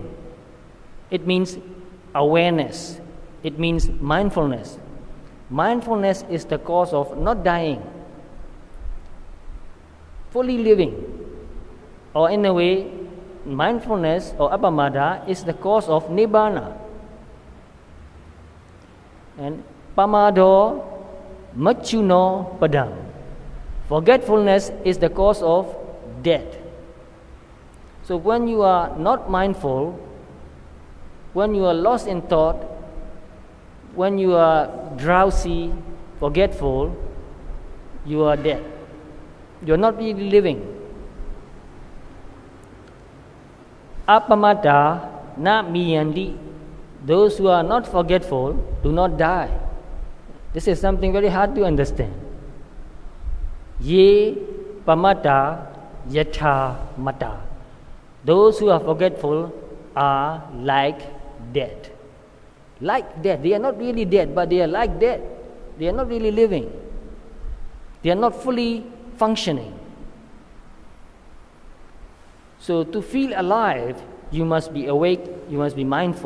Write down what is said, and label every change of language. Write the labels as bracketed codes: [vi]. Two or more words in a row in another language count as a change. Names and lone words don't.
[en] It means awareness. It means mindfulness. Mindfulness is the cause of not dying, fully living. Or in a way, mindfulness or appamada is the cause of nibbana. [pi] And pamado machuno padam. [en] Forgetfulness is the cause of death. So when you are not mindful, when you are lost in thought, when you are drowsy, forgetful, you are dead. You are not really living. [pi] Appamata na miyandi. [en] Those who are not forgetful do not die. This is something very hard to understand. [pi] Ye pamata yatha mata. [en] Those who are forgetful are like dead. Like dead. They are not really dead, but they are like dead. They are not really living. They are not fully functioning. So to feel alive, you must be awake, you must be mindful.